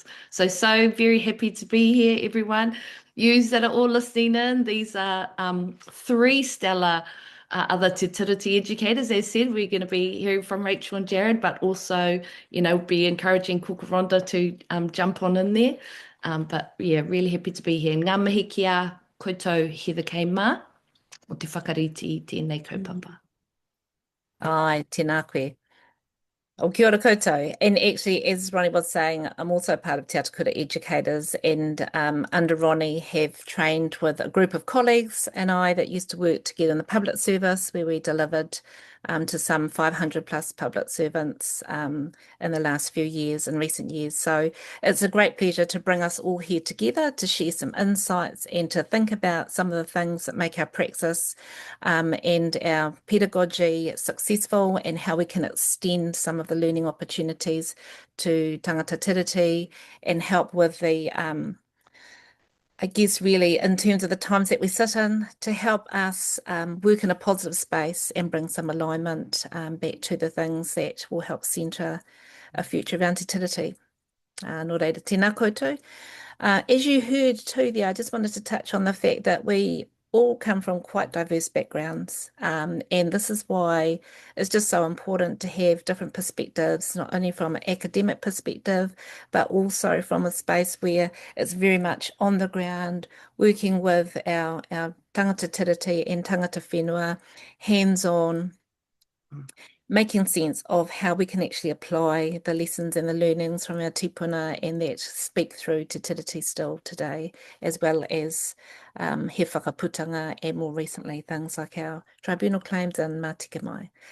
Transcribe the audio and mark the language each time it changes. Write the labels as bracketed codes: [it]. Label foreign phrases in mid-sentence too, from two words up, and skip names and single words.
[en] So very happy to be here, everyone. Yous that are all listening in, these are 3 stellar other Te Tiriti educators. As said, we're going to be hearing from Rachel and Jarrod, but also, be encouraging Rhonda to jump on in there. But yeah, really happy to be here. [mi] Ngā mihi kia koutou Heather K. Ma, o te whakariti tēnei kaupapa. Ai, tēnā koe. O kia ora koutou. [en] And actually, as Ronnie was saying, I'm also part of Te Atakura Educators, and under Ronnie have trained with a group of colleagues and I that used to work together in the public service, where we delivered to some 500 plus public servants in the last few years, in recent years. So it's a great pleasure to bring us all here together to share some insights and to think about some of the things that make our praxis and our pedagogy successful, and how we can extend some of the learning opportunities to [mi] tangata tiriti [en] and help with the I guess really in terms of the times that we sit in, to help us work in a positive space and bring some alignment back to the things that will help centre a future around Te Tiriti. [mi] Nō reira, tēnā koutou. [en] As you heard too there, I just wanted to touch on the fact that we all come from quite diverse backgrounds, and this is why it's just so important to have different perspectives, not only from an academic perspective, but also from a space where it's very much on the ground, working with our [mi] tangata tiriti [en] and [mi] tangata whenua, [en] hands-on, making sense of how we can actually apply the lessons and the learnings from our tipuna and that speak through Te Tiriti still today, as well as he whakaputanga and more recently things like our tribunal claims and Mātika Mai.